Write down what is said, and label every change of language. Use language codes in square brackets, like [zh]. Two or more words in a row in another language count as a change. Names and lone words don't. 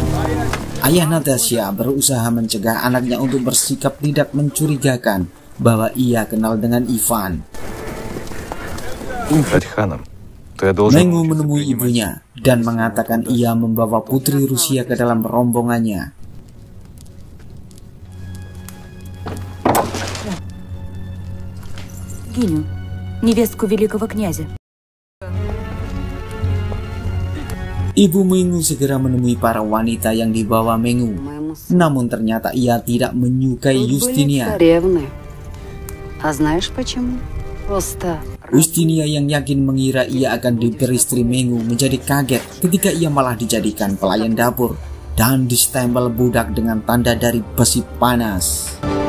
[id] Ayah Natasha berusaha mencegah anaknya untuk bersikap tidak mencurigakan bahwa ia kenal dengan Ivan. Mengu menemui ibunya dan mengatakan ia membawa putri Rusia ke dalam rombongannya. [ru] Невестку великого князя. [id] Ibu Mengu segera menemui para wanita yang dibawa Mengu. Namun ternyata ia tidak menyukai Yustinia. Yustinia yang yakin mengira ia akan diperistri Mengu menjadi kaget ketika ia malah dijadikan pelayan dapur dan distempel budak dengan tanda dari besi panas.